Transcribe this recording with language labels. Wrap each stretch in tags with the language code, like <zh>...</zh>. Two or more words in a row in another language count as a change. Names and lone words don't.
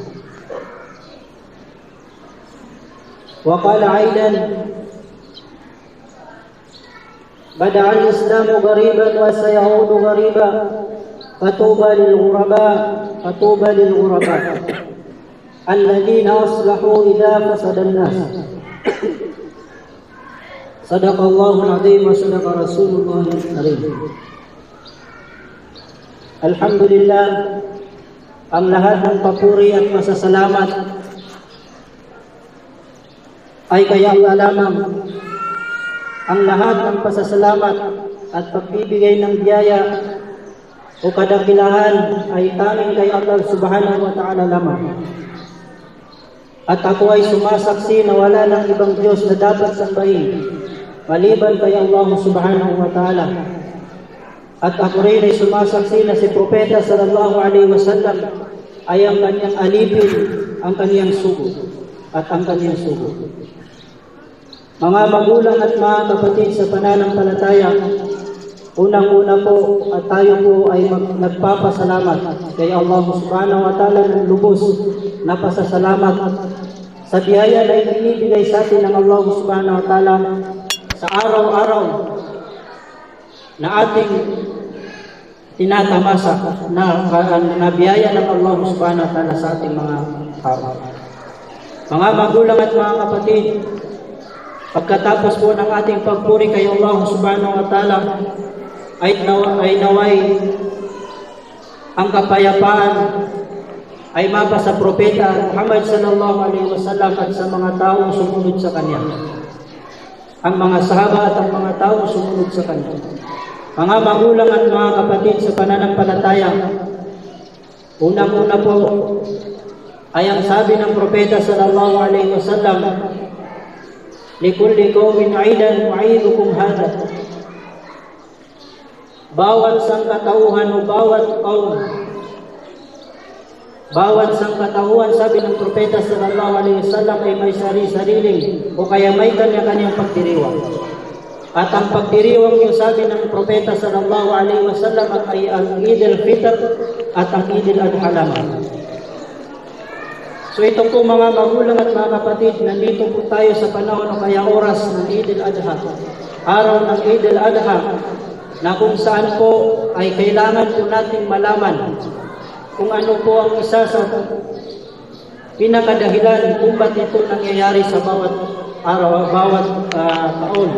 <ar>وقال أيضا: بدأ الإسلام غريبا وسيعود غريبا فطوبى للغرباء فطوبى للغرباء الذين أصلحوا إذا فسد الناس. صدق الله العظيم وصدق رسول الله الكريم.</ar> <tl>Alhamdulillah, ang lahat ng papuri at masasalamat ay kay Allah lamang. Ang lahat ng pasasalamat at pagbibigay ng biyaya o kadakilahan ay tanging kay Allah</tl> <ar>سبحانه وتعالى</ar> <tl>lamang. At ako ay sumasaksi na wala ng ibang Diyos na dapat sambahin maliban kay Allah</tl> <ar>سبحانه وتعالى.</ar> <tl>At ako rin ay sumasaksi na si Propeta</tl> <ar>صلى الله عليه وسلم</ar> <tl>ay ang kanyang alipin, ang kanyang sugo at ang kanyang sugo. Mga magulang at mga kapatid sa pananampalataya, unang-una po at tayo po ay nagpapasalamat kay Allah</tl> <ar>سبحانه وتعالى</ar> <tl>ng lubos na pasasalamat sa biyaya na ibinibigay sa atin ng Allah</tl> <ar>سبحانه وتعالى</ar> <tl>sa araw-araw na ating tinatamasa na biyaya ng Allah</tl> <ar>سبحانه وتعالى</ar> <tl>sa ating mga araw. Mga magulang at mga kapatid, pagkatapos po ng ating pagpuri kay Allah</tl> <ar>سبحانه وتعالى,</ar> <tl>ay naway ang kapayapaan ay mapa sa propeta Muhammad</tl> <ar>صلى الله عليه وسلم</ar> <tl>at sa mga taong sumunod sa kanya. Ang mga sahaba at ang mga taong sumunod sa kanya. Mga magulang at mga kapatid sa pananampalataya, unang-una po ay ang sabi ng propeta</tl> <ar>صلى الله عليه وسلم, لكل قوم عيدا وعيدكم هذا.</ar> <tl>Bawat sangkatauhan o bawat kaum, bawat sangkatauhan, sabi ng propeta</tl> <ar>صلى الله عليه وسلم,</ar> <tl>ay may sari-sariling o kaya may kanya-kanyang pagdiriwang. At ang pagdiriwang yung sabi ng propeta</tl> <ar>صلى الله عليه وسلم</ar> <tl>ay ang Eid al-Fitr at ang Eid al-Adha lamang. So ito po mga magulang at mga kapatid, nandito po tayo sa panahon o kaya oras ng Eid al-Adha, araw ng Eid al-Adha, na kung saan po ay kailangan po natin malaman kung ano po ang isa sa pinakadahilan kung ba't ito nangyayari sa bawat araw, bawat taon.</tl>